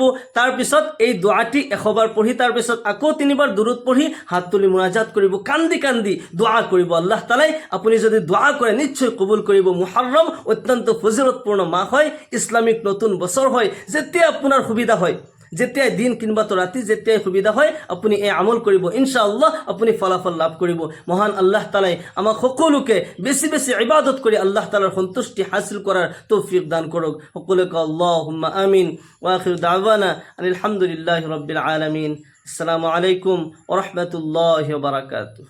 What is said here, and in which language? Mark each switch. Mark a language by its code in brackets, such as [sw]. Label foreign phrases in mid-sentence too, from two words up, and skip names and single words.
[as] তাৰপিছত এই দোয়াটি 100 বাৰ পঢ়ি তাৰপিছত আকৌ 3 বাৰ দুরূদ পঢ়ি হাত তুলি মুনাজাত কৰিব, কান্দি কান্দি দোয়া কৰিব। আল্লাহ তাআলাই আপুনি যদি দোয়া কৰে নিশ্চয় কবুল কৰিব। মুহররম অত্যন্ত ফজিলতপূর্ণ মাহ হয়, ইসলামিক নতুন বছর হয়। যেতিয়া আপোনাৰ সুবিধা হয়, যেতিয়াই দিন কিংবা তো ৰাতি যেতিয়াই সুবিধা হয় আপুনি এই আমল কৰিব, ইনশাআল্লাহ আপুনি ফলাফল লাভ কৰিব। মহান আল্লাহ তাআলাই আমাক সকলোকে বেছি বেছি ইবাদত কৰি আল্লাহ তাআলাৰ সন্তুষ্টি হাসিল কৰাৰ তৌফিক দান কৰক। সকলোকে [ar] اللهم آمين. وآخر دعوانا الحمد لله رب العالمين. السلام عليكم ورحمة الله وبركاته.